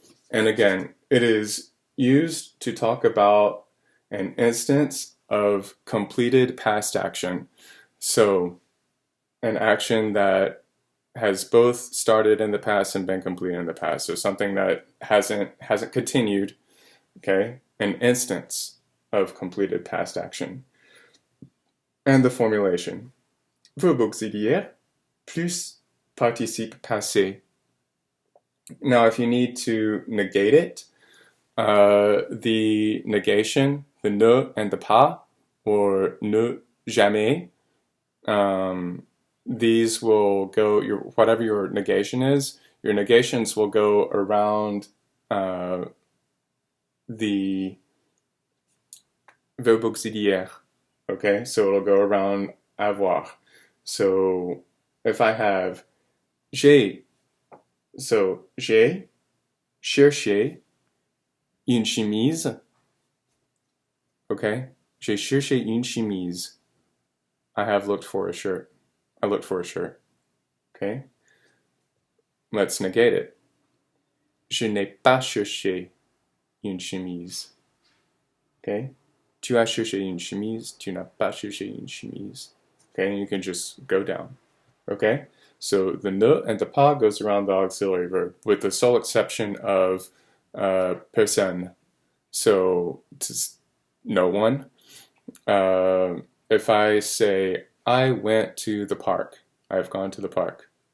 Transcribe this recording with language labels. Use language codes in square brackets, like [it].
[en] And again, it is used to talk about an instance of completed past action. So, an action that has both started in the past and been completed in the past. So something that hasn't continued, okay? An instance of completed past action. And the formulation. [fr] Verbe auxiliaire plus participe passé. [en] Now, if you need to negate it, the negation, the ne and the pas, or [fr] ne jamais, [en] these will go, whatever your negation is, your negations will go around the verbe auxiliaire. Okay, so it'll go around avoir. So if I have [fr] j'ai, so j'ai cherché une chemise. Okay, j'ai cherché une chemise. [en] I have looked for a shirt. I looked for a shirt. Okay, let's negate it. [fr] Je n'ai pas cherché une chemise. Okay, tu as cherché une chemise. Tu n'as pas cherché une chemise. [en] Okay, and you can just go down. Okay, so the ne and the pas goes around the auxiliary verb, with the sole exception of personne. So no one. If I say I went to the park, I've gone to the park.